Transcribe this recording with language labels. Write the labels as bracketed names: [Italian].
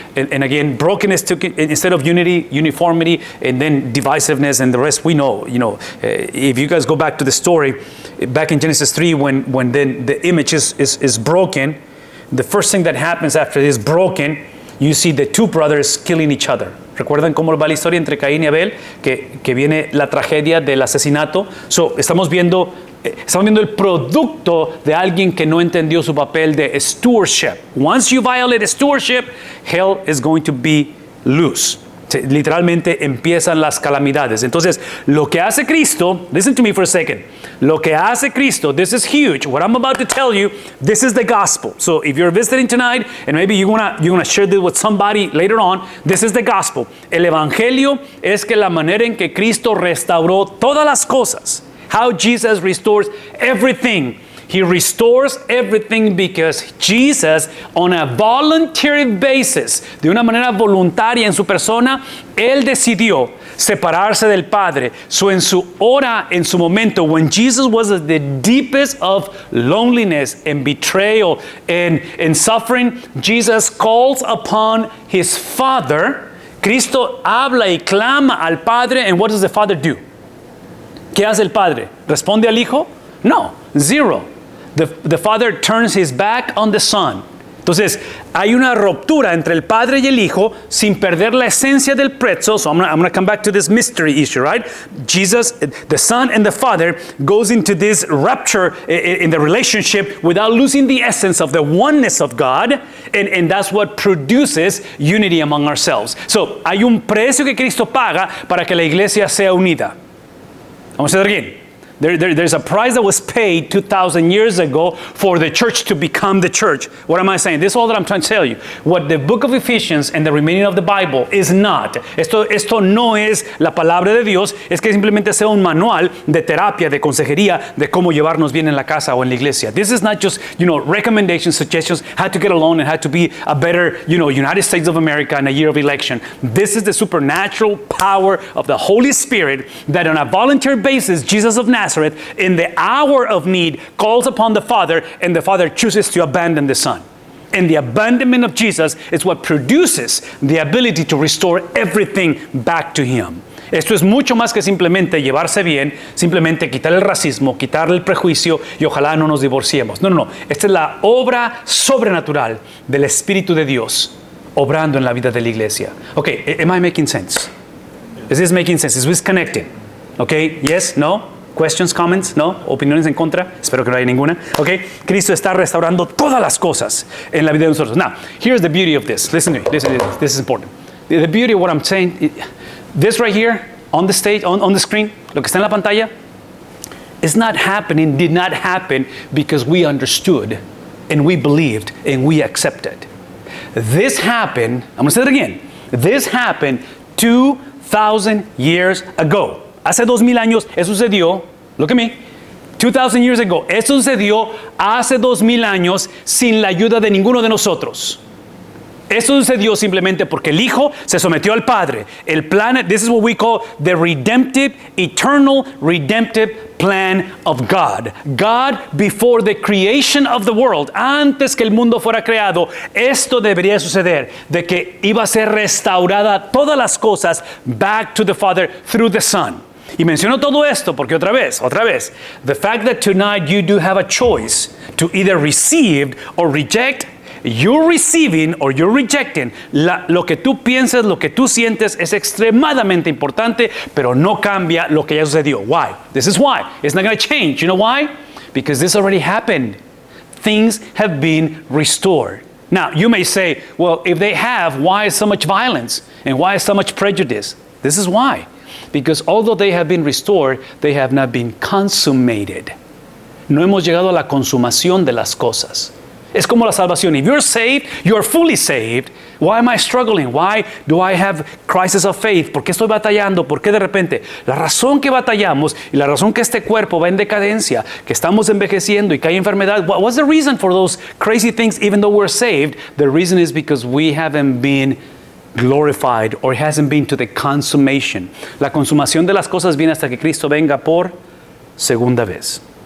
[English] And again, brokenness took it, instead of unity, uniformity, and then divisiveness, and the rest we know. If you guys go back to the story, back in Genesis 3, when then the image is broken, the first thing that happens after it is broken, you see the two brothers killing each other. [Spanish] ¿Recuerdan cómo va la historia entre Caín y Abel? Que viene la tragedia del asesinato. Estamos viendo el producto de alguien que no entendió su papel de stewardship. [English] Once you violate stewardship, hell is going to be loose. [Spanish] Literalmente empiezan las calamidades. Entonces, lo que hace Cristo, [English] listen to me for a second. [Spanish] Lo que hace Cristo, [English] this is huge. What I'm about to tell you, this is the gospel. So if you're visiting tonight, and maybe you're gonna share this with somebody later on, this is the gospel. [Spanish] El evangelio es que la manera en que Cristo restauró todas las cosas. [English] How Jesus restores everything. He restores everything because Jesus, on a voluntary basis, [Spanish] de una manera voluntaria en su persona, Él decidió separarse del Padre. [English] So [Spanish] en su hora, en su momento, [English] when Jesus was at the deepest of loneliness and betrayal and suffering, Jesus calls upon His Father. [Spanish] Cristo habla y clama al Padre, [English] and what does the Father do? [Spanish] ¿Qué hace el Padre? ¿Responde al Hijo? No, zero. [English] The Father turns His back on the Son. [Spanish] Entonces, hay una ruptura entre el Padre y el Hijo sin perder la esencia del pretzel. [English] So I'm going to come back to this mystery issue, right? Jesus, the Son and the Father goes into this rupture in the relationship without losing the essence of the oneness of God. And that's what produces unity among ourselves. [Spanish] So, hay un precio que Cristo paga para que la iglesia sea unida. Vamos a ver [English] again. There's a price that was paid 2,000 years ago for the church to become the church. What am I saying? This is all that I'm trying to tell you. What the book of Ephesians and the remaining of the Bible is not. [Spanish] Esto no es la palabra de Dios, es que simplemente sea un manual de terapia, de consejería, de cómo llevarnos bien en la casa o en la iglesia. [English] This is not just, recommendations, suggestions, how to get along and how to be a better, United States of America in a year of election. This is the supernatural power of the Holy Spirit that on a voluntary basis, Jesus of Nazareth, in the hour of need, calls upon the Father, and the Father chooses to abandon the Son. And the abandonment of Jesus is what produces the ability to restore everything back to Him. [Spanish] Esto es mucho más que simplemente llevarse bien, simplemente quitar el racismo, quitar el prejuicio y ojalá no nos divorciemos. No. Esta es la obra sobrenatural del Espíritu de Dios obrando en la vida de la iglesia. [English] Okay, am I making sense? Is this making sense? Is this connected? Okay, yes, no? Questions, comments, no? [Spanish] Opiniones en contra. Espero que no haya ninguna. Okay. Cristo está restaurando todas las cosas en la vida de nosotros. [English] Now, here's the beauty of this. Listen to me. This is important. The beauty of what I'm saying, this right here on the stage, on the screen, [Spanish] lo que está en la pantalla, [English] did not happen because we understood and we believed and we accepted. This happened, I'm going to say it again. This happened 2,000 years ago. [Spanish] Hace 2,000 años, eso sucedió, [English] look at me, 2,000 years ago, [Spanish] eso sucedió hace 2,000 años sin la ayuda de ninguno de nosotros. Eso sucedió simplemente porque el Hijo se sometió al Padre. El plan, [English] this is what we call the redemptive, eternal redemptive plan of God. God, before the creation of the world, [Spanish] antes que el mundo fuera creado, esto debería suceder, de que iba a ser restaurada todas las cosas [English] back to the Father through the Son. [Spanish] Y menciono todo esto porque otra vez, [English] the fact that tonight you do have a choice to either receive or reject, you're receiving or you're rejecting. [Spanish] Lo que tú piensas, lo que tú sientes es extremadamente importante, pero no cambia lo que ya sucedió. [English] Why? This is why. It's not going to change. You know why? Because this already happened. Things have been restored. Now, you may say, well, if they have, why is so much violence? And why is so much prejudice? This is why. Because although they have been restored, they have not been consummated. [Spanish] No hemos llegado a la consumación de las cosas. Es como la salvación. [English] If you're saved, you're fully saved. Why am I struggling? Why do I have crisis of faith? [Spanish] ¿Por qué estoy batallando? ¿Por qué de repente? La razón que batallamos y la razón que este cuerpo va en decadencia, que estamos envejeciendo y que hay enfermedad. [English] What's the reason for those crazy things even though we're saved? The reason is because we haven't been glorified or it hasn't been to the consummation. [Spanish] La consumación de las cosas viene hasta que Cristo venga por segunda vez.